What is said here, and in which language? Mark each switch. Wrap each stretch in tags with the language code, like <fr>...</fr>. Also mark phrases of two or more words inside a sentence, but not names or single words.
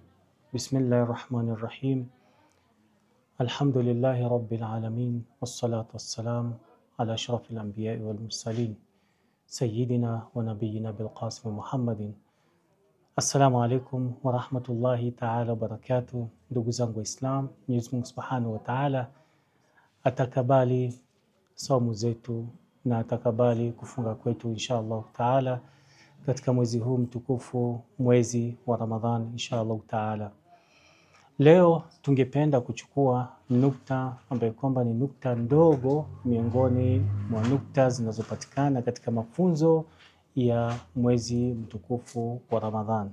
<ar>بسم الله الرحمن الرحيم. الحمد لله رب العالمين، والصلاة والسلام على أشرف الأنبياء والمرسلين سيدنا ونبينا بالقاسم محمد. السلام عليكم ورحمة الله تعالى وبركاته.</ar> <sw>Ndugu zangu Islam, Mwenyezi Mungu</sw> <ar>سبحانه وتعالى</ar> <sw>atakabali saumu zetu na atakabali kufunga kwetu</sw> <ar>إن شاء الله تعالى</ar> <sw>katika mwezi huu mtukufu, mwezi wa Ramadhan</sw> <ar>إن شاء الله تعالى.</ar> <sw>Leo tungependa kuchukua nukta ambayo kwamba ni nukta ndogo miongoni mwa nukta zinazopatikana katika mafunzo ya mwezi mtukufu wa Ramadhan.</sw>